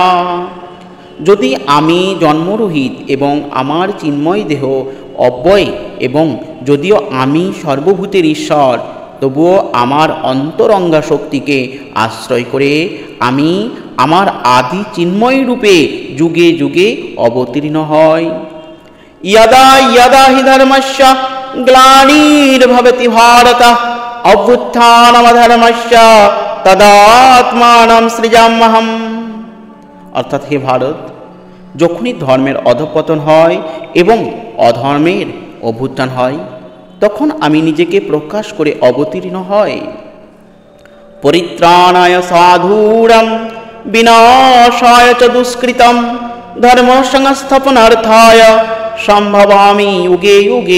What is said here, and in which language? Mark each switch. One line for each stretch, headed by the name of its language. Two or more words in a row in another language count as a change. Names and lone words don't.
Bangla: যদি আমি জন্মরহিত এবং আমার চিন্ময় দেহ অব্যয় এবং যদিও আমি সর্বভূতের ঈশ্বর, তবুও আমার অন্তরঙ্গা শক্তিকে আশ্রয় করে আমি আমার আদি চিন্ময় রূপে যুগে যুগে অবতীর্ণ হয়।
Sanskrit: यदा यदा हि धर्मस्य ग्लानिर्भवति भारत अभ्युत्थानमधर्मस्य तदात्मानं सृजाम्यहम्।
Bangla: অর্থাৎ হে ভারত, যখনই ধর্মের অধঃপতন হয় এবং অধর্মের অভ্যুত্থান হয়, তখন আমি নিজেকে প্রকাশ করে অবতীর্ণ হয়।
Sanskrit: পরিত্রাণায় সাধুরং বিনাশায় চ দুষ্কৃতম ধর্ম সংস্থাপনার্থায় সম্ভবামি যুগে যুগে।